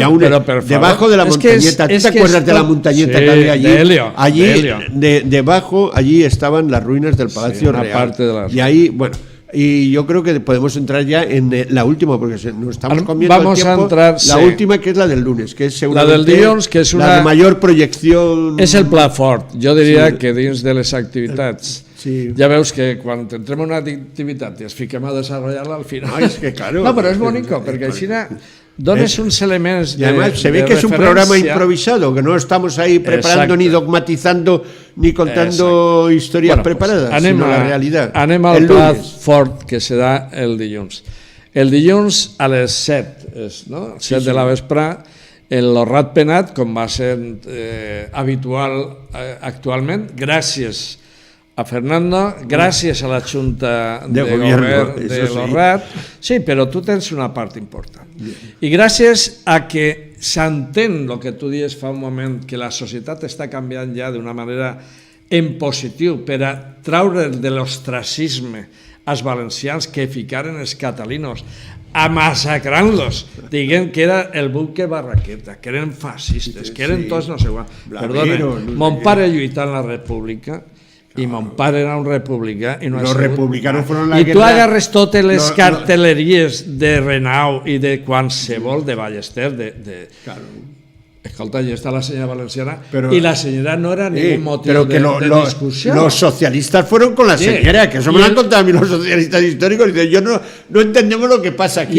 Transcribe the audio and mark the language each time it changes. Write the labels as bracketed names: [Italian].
[Spanish] y aún debajo de la montañeta. ¿Tú te acuerdas de la montañeta que había allí? De Helio. Allí, debajo, allí estaban las ruinas del Palacio Real. Parte de y ahí, bueno, y yo creo que podemos entrar ya en la última, porque nos estamos comiendo Vamos el tiempo. A entrar, la última, que es la del lunes, que es seguramente [Catalan] la del dilluns, que és una... [Spanish] la de mayor proyección. [Catalan] És el plat fort. Jo diria que dins de les activitats... Sí. Ja veus que quan entrem en una activitat i es fiquem a desenvolupar-la al final... [Spanish] Ay, es que claro. [Catalan] No, però és bonico, perquè així dones uns elements de... [Spanish] Y además se ve que es un programa improvisado, que no estamos ahí preparando, ni dogmatizando, ni contando historias preparadas, sino la realidad. [Catalan] Anem al plat fort, que serà el dilluns. El dilluns a les 7, no? 7 de la vesprà, el Rat Penat, com va ser habitual actualment, gràcies a Fernando, gràcies a la Junta de Govern de l'Orrat, sí, però tu tens una part important. I gràcies a que s'entén el que tu dius fa un moment, que la societat està canviant ja d'una manera en positiu per a traure de l'ostracisme als valencians que ficaren els catalinos a massacrant-los, dient que era el buque Barraqueta, que eren fascistes, que eren tots no sé quant. Perdona, mon pare lluità en la República i mon pare era un republicà i no ha sigut... I tu agarres totes les cartelleries de Renau i de qualsevol de Ballester, escolta, [Spanish] allí está la señora valenciana, y la señora no era ningún motivo de discusión. Los socialistas fueron con la señora, que eso me lo han contado a mí los socialistas históricos, y dicen, yo no entendemos lo que pasa aquí.